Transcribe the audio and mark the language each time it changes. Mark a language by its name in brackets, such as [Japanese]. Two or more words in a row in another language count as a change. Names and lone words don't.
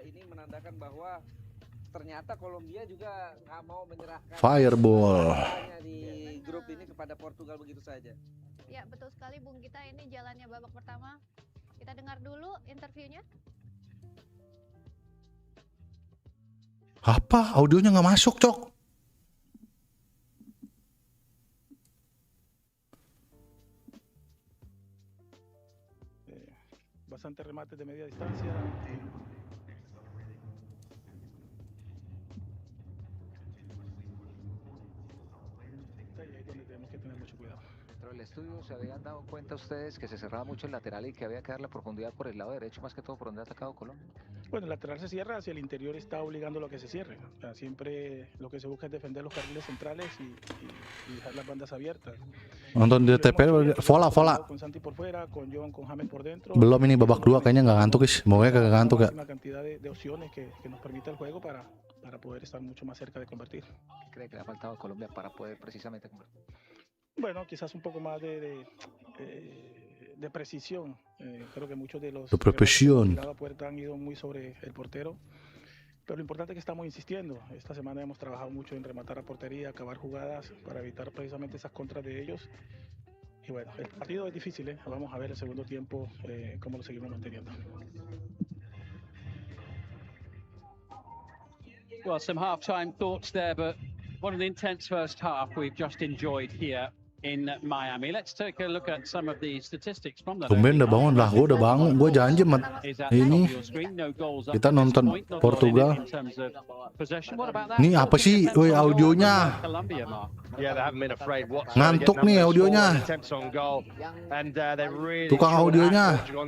[Indonesian] Ini menandakan bahwa ternyata Kolombia juga nggak mau menyerahkan Fireball di grup ini kepada Portugal begitu saja. Ya, betul sekali Bung Gita, ini jalannya babak pertama. Kita dengar dulu interviewnya. Apa? Audionya nggak masuk, Cok. [Spanish] Bastante remate de media distancia. Ahí es donde tenemos que tener mucho cuidado. Dentro del estudio se habían dado cuenta ustedes que se cerraba mucho el lateral y que había que dar la profundidad por el lado derecho, más que todo por donde ha atacado Colombia. Bueno, el lateral se cierra, hacia el interior está obligando a que se cierre. O sea, siempre lo que se busca es defender los carriles centrales y dejar las bandas abiertas. [Indonesian] Nonton di TP, vola. [Spanish] Con Santi por fuera, con John, con James por dentro. [Indonesian] Belum ini babak 2 kayaknya nggak ngantuk, guys. Semoga kagak ngantuk ya. [Spanish] Una cantidad de opciones que nos permite el juego para poder estar mucho más cerca de convertir. ¿Qué cree que le ha faltado a Colombia para poder precisamente convertir? Bueno, quizás un poco más de precisión. Creo que muchos de los precisión de la puerta han ido muy sobre el portero. Pero lo importante es que estamos insistiendo. Esta semana hemos trabajado mucho en rematar a portería, acabar jugadas para evitar precisamente esas contras de ellos. Y bueno, el partido es difícil, ¿eh? Vamos a ver el segundo tiempo cómo lo seguimos manteniendo. [English] Well, some half-time thoughts there, but what an intense first half we've just enjoyed here in Miami. Let's take a look at some of the statistics from that. [Indonesian] Tumben udah bangun lah, gue udah bangun, gue janji ini kita nonton Portugal. Nih apa sih, woi audionya? Ngantuk nih audionya. Tukang audionya.